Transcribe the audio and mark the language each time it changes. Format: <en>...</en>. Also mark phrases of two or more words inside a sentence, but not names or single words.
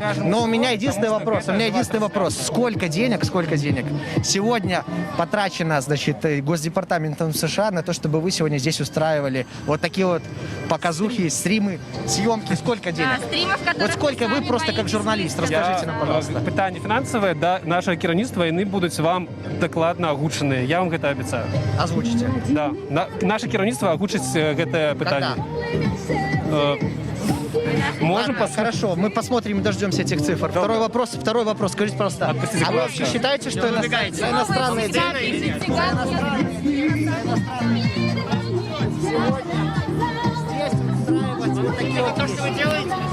<ru>Но у меня единственный вопрос. Сколько денег сегодня потрачено, значит, Госдепартаментом США на то, чтобы вы сегодня здесь устраивали вот такие вот показухи, стримы, съемки? Сколько денег? Вот сколько вы просто как журналист, расскажите нам, пожалуйста.</ru> <uk>Питання фінансове до нашого керівництва, і вони будуть вам докладно озвучені. Я вам це обіцяю.</uk> <ru>Озвучите? Да.</ru> <uk>Наше керівництво озвучить це питання.</uk> <ru>Можем Хорошо, мы посмотрим и дождемся этих цифр. Второй вопрос. Скажите, пожалуйста, а вы вообще считаете, что иностранные деньги... То, что вы делаете?</ru>